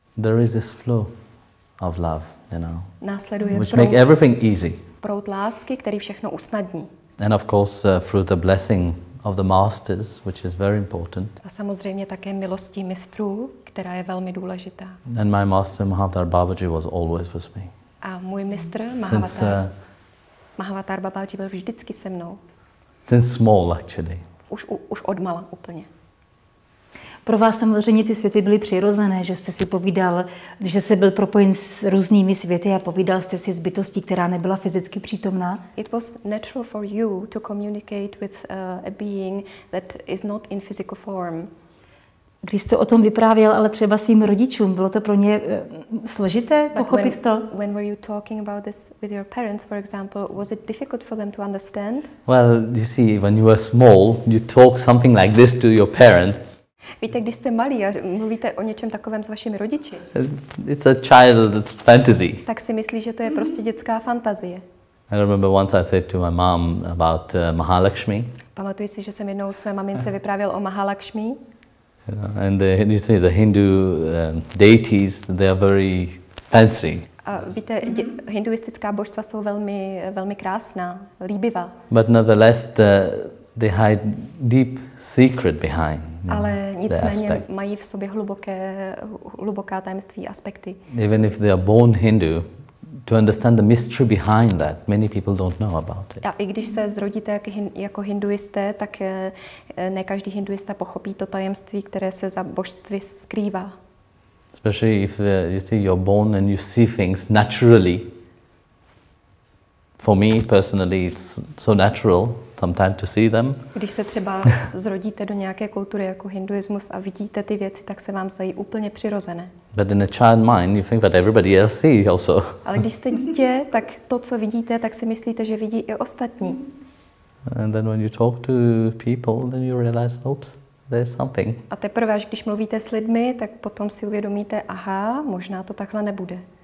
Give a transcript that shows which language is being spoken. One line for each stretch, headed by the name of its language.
English: there is this flow of love,
Czech: následuje
English: which make everything easy.
Czech: proud lásky, který všechno usnadní.
English: And of course, through the blessing of the masters, which is very important.
Czech: A samozřejmě také milostí mistrů, která je velmi důležitá.
English: And my master Mahavtar Babaji was always with me.
Czech: A můj mistr
English: Since
Czech: Mahavatar Babaji byl vždycky se mnou.
English: since small, actually.
Czech: Už odmala úplně. Pro vás samozřejmě ty světy byly přirozené, že jste si povídal, že jste byl propojen s různými světy a povídal jste si s bytostí, která nebyla fyzicky přítomná.
English: It was natural for you to communicate with a being that is not in physical form.
Czech: Když jste o tom vyprávěl, ale třeba svým rodičům, bylo to pro ně složité pochopit to?
English: When were you talking about this with your parents, for example, was it difficult for them to understand? Well, you see, when you were small, you talk something like this to your parents.
Czech: Víte, když jste malí a mluvíte o něčem takovém s vašimi rodiči,
English: It's a child's fantasy.
Czech: tak si myslí, že to je prostě dětská fantazie.
English: I remember once I said to my mom about Mahalakshmi.
Czech: Pamatuji si, že jsem jednou své mamince vyprávěl o Mahalakshmi.
English: And you see the Hindu deities, they are very fancy.
Czech: A víte, hinduistická božstva jsou velmi, velmi krásná, líbivá.
English: But nevertheless, they hide deep secret behind.
Czech: Ale
English: the
Czech: nicméně
English: aspect.
Czech: mají v sobě hluboká tajemství, aspekty.
English: Even if they are born Hindu, to understand the mystery behind that, many people don't know about it.
Czech: A i když se zrodíte jako hinduisté, tak ne každý hinduista pochopí to tajemství, které se za božství skrývá.
English: Especially if you see you're born and you see things naturally. For me personally, it's so natural sometimes to see them.
Czech: Když se třeba zrodíte do nějaké kultury jako hinduismus a vidíte ty věci, tak se vám zdají úplně přirozené.
English: But in a child mind, you think that everybody else see also.
Czech: Ale když jste dítě, tak to, co vidíte, tak si myslíte, že vidí i ostatní.
English: And then when you talk to people, then you realize, oops. there's something.
Czech: A teprve, až když mluvíte s lidmi, tak potom si uvědomíte, aha, možná to takhle nebude.